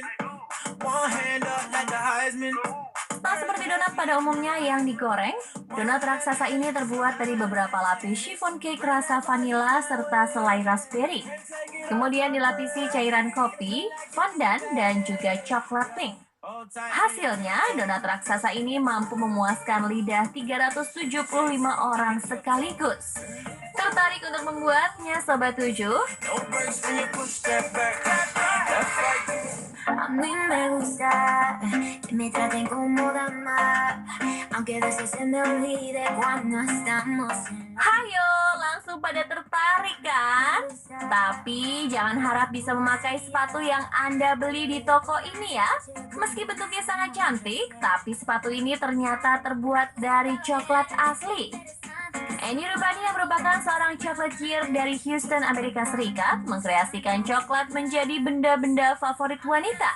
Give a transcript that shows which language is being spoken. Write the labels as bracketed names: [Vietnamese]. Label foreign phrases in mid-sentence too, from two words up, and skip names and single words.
[Indonesian] Tak seperti donat pada umumnya yang digoreng, donat raksasa ini terbuat dari beberapa lapis [English] chiffon cake [Indonesian] rasa vanila serta selai raspberry. Kemudian dilapisi cairan kopi, fondant, dan juga coklat pink. Hasilnya, donat raksasa ini mampu memuaskan lidah 375 orang sekaligus. Tertarik untuk membuatnya, Sobat 7? [Spanish] A mí me gusta que me traten como dama, aunque a veces se me olvide cuando estamos en... [Indonesian] Hayo, langsung sepatu pada tertarik kan? Tapi jangan harap bisa memakai sepatu yang Anda beli di toko ini ya. Meski bentuknya sangat cantik, tapi sepatu ini ternyata terbuat dari coklat asli. Annie Rubani yang merupakan seorang chocolatier dari Houston, Amerika Serikat, mengkreasikan coklat menjadi benda-benda favorit wanita.